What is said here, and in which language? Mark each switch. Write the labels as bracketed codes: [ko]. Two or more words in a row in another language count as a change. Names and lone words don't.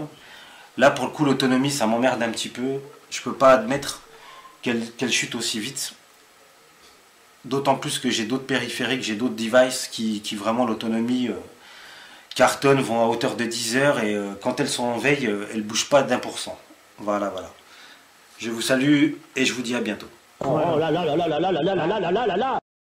[fr] Là, pour le coup, l'autonomie, ça m'emmerde un petit peu. Je peux pas admettre qu'elle chute aussi vite. D'autant plus que j'ai d'autres périphériques, j'ai d'autres devices qui vraiment l'autonomie cartonnent, vont à hauteur de 10 heures et quand elles sont en veille, elles ne bougent pas d'1%. Voilà, voilà. Je vous salue et je vous dis à bientôt. Oh là là là là là là là là là là là là.